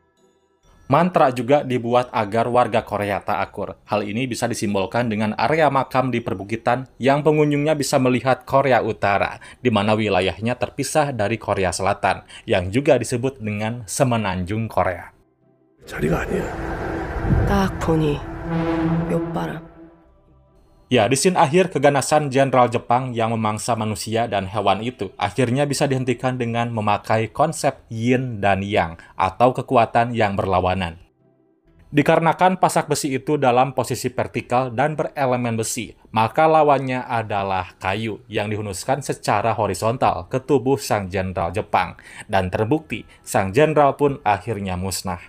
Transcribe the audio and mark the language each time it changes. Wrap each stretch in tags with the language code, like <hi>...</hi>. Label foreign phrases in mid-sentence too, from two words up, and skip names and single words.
<id>Mantra juga dibuat agar warga Korea tak akur. Hal ini bisa disimbolkan dengan area makam di perbukitan yang pengunjungnya bisa melihat Korea Utara, di mana wilayahnya terpisah dari Korea Selatan, yang juga disebut dengan Semenanjung Korea.</id> <ko>자리가 아니야. 딱 보니 묘바람.</ko> <id>Ya, di scene akhir, keganasan jenderal Jepang yang memangsa manusia dan hewan itu akhirnya bisa dihentikan dengan memakai konsep yin dan yang, atau kekuatan yang berlawanan. Dikarenakan pasak besi itu dalam posisi vertikal dan berelemen besi, maka lawannya adalah kayu yang dihunuskan secara horizontal ke tubuh sang jenderal Jepang, dan terbukti sang jenderal pun akhirnya musnah.</id>